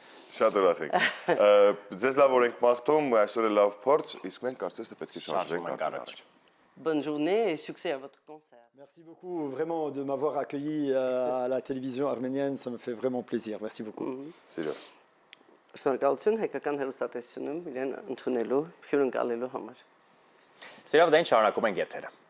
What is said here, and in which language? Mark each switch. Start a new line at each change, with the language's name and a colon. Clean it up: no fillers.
Armenian: Շատ ուրախ ենք։ Ձեզ լավ օրենք մաղթում, այսօր է լավ փորձ, իսկ մենք կարծես թե պետք է շարժվենք առաջ։
French: Bonne journée et succès à votre concert. Merci beaucoup vraiment de m'avoir accueilli à la télévision arménienne, ça me fait vraiment plaisir. Merci beaucoup.
Armenian: Սիրով։ Շնորհակալություն հայկական հեռուստատեսությունում իրեն ընդունելու, հյուրընկալելու համար։ Սիրով դեն շարունակում ենք եթերը։